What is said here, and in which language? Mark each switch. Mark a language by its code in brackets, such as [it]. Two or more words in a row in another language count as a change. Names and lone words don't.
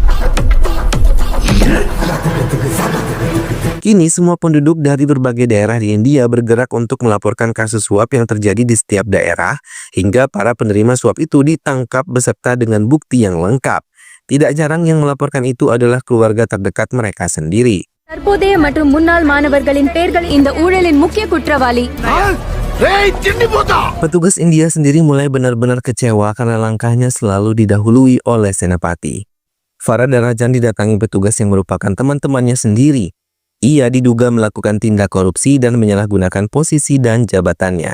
[id] Kini semua penduduk dari berbagai daerah di India bergerak untuk melaporkan kasus suap yang terjadi di setiap daerah hingga para penerima suap itu ditangkap beserta dengan bukti yang lengkap. Tidak jarang yang melaporkan itu adalah keluarga terdekat mereka sendiri. [ta] தற்போதைய மற்றும் முன்னாள் மாணவர்களின் பெயர்கள் இந்த ஊழலின் முக்கிய குற்றவாளி. [id] Petugas India sendiri mulai benar-benar kecewa karena langkahnya selalu didahului oleh Senapati. Farah Darajan didatangi petugas yang merupakan teman-temannya sendiri. Ia diduga melakukan tindak korupsi dan menyalahgunakan posisi dan jabatannya.